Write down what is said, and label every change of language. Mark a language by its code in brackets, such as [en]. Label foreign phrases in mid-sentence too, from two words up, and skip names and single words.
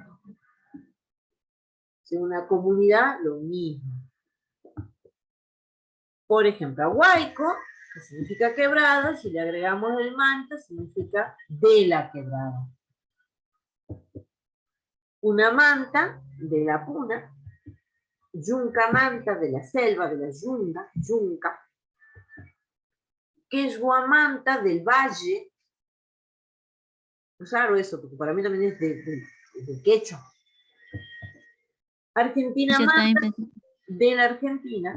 [es] Si es una comunidad, lo mismo. Por ejemplo, a Huayco, que significa quebrada, si le agregamos el manta, significa de la quebrada. Una manta, de la puna. [qu] Yunca manta, [es] de la selva, de la yunga, yunca. Quechua del valle. Es raro eso, porque para mí también es de quechua. Argentina manta, de la Argentina.